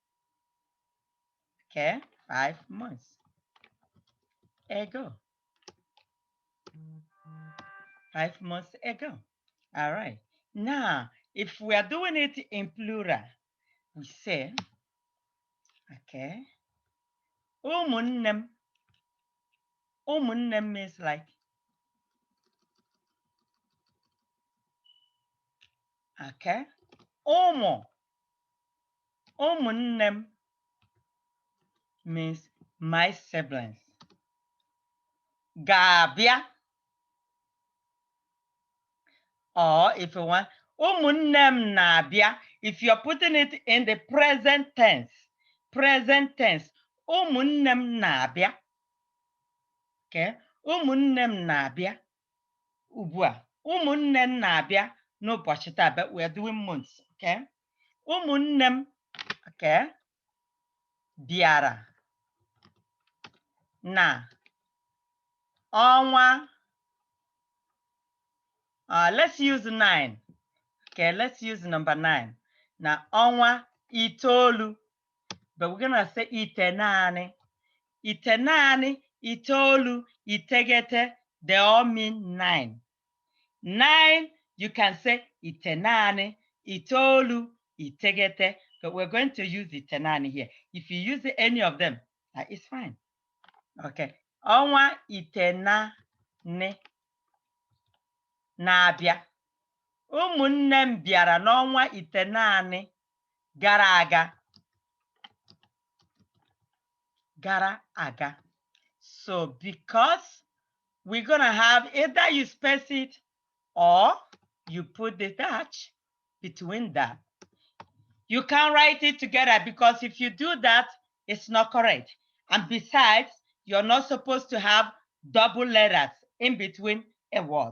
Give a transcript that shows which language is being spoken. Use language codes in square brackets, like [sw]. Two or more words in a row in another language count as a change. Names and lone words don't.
[en] Okay, 5 months ago. 5 months ago. All right. Now, if we are doing it in plural, we say, [ig] okay, ụmụnne m. Ụmụnne m [en] means like, okay, [ig] ụmụnne m [en] means my siblings. [ig] Ga-abịa, [en] or if you want, [ig] ụmụnne m na-abịa. [en] If you're putting it in the present tense, [ig] ụmụnne m na-abịa. Okay, ụmụnne m na-abịa ugbu a. Ụmụnne m na-abịa n'ụbọchị taa, [en] but we're doing months. [ig] Okay, ụmụnne m, okay, bịara na ọnwa, [en] let's use 9. Okay, let's use number 9. [ig] Na ọnwa itoolu, [en] but we're gonna say itenaanị. [ig] Itenaanị, itoolu, itegete, [en] they all mean 9. 9, you can say [ig] itenaanị, itoolu, itegete, [en] but we're going to use itenaanị here. If you use any of them, it's fine. [ig] Okay, ọnwa itenaanị na-abịa. Ụmụnne m bịara n'ọnwa itenaanị gara aga. Gara aga. [en] So because we're gonna have either you space it or you put the dash between that. You can't write it together because if you do that, it's not correct. And besides, you're not supposed to have double letters in between a word.